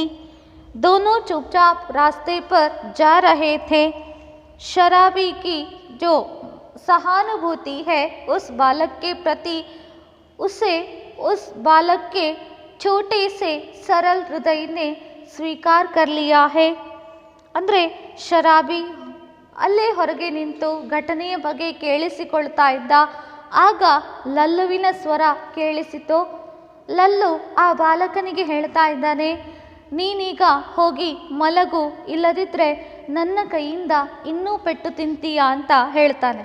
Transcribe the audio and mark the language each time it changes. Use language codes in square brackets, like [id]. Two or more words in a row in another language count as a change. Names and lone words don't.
[hi] दोनों चुपचाप रास्ते पर जा रहे थे। शराबी की जो सहानुभूति है उस बालक के प्रति, उसे उस बालक के छोटे से सरल हृदय ने स्वीकार कर लिया है। [kn] ಅಂದರೆ ಶರಾಬಿ ಅಲ್ಲೇ ಹೊರಗೆ ನಿಂತು ಘಟನೆಯ ಬಗ್ಗೆ ಕೇಳಿಸಿಕೊಳ್ತಾ ಇದ್ದ. ಆಗ ಲಲ್ಲುವಿನ ಸ್ವರ ಕೇಳಿಸಿತು. ಲಲ್ಲು ಆ ಬಾಲಕನಿಗೆ ಹೇಳ್ತಾ ಇದ್ದಾನೆ, ನೀನೀಗ ಹೋಗಿ ಮಲಗು, ಇಲ್ಲದಿದ್ದರೆ ನನ್ನ ಕೈಯಿಂದ ಇನ್ನೂ ಪೆಟ್ಟು ತಿಂತೀಯಾ ಅಂತ ಹೇಳ್ತಾನೆ.